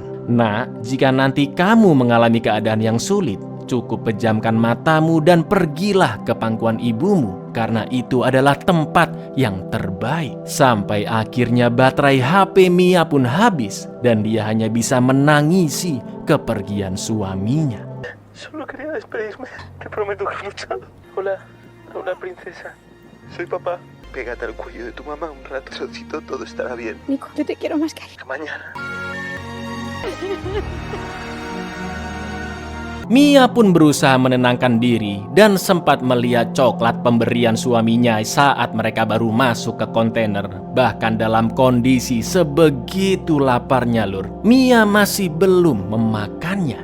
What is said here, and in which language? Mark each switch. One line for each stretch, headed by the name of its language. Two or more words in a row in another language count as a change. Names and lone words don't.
Indonesian: Nak, jika nanti kamu mengalami keadaan yang sulit, cukup pejamkan matamu dan pergilah ke pangkuan ibumu, karena itu adalah tempat yang terbaik. Sampai akhirnya baterai HP Mia pun habis dan dia hanya bisa menangisi kepergian suaminya.
Spanish: Solo quería despedirme. Te prometo que he luchado. Hola, hola princesa. Soy papá. Pégate al cuello de tu mamá un rato, Sosito, todo estará bien. Nico, yo te quiero más que ayer. Mañana.
Indonesian: Mia pun berusaha menenangkan diri dan sempat melihat coklat pemberian suaminya saat mereka baru masuk ke kontainer. Bahkan dalam kondisi sebegitu laparnya, Lur, Mia masih belum memakannya.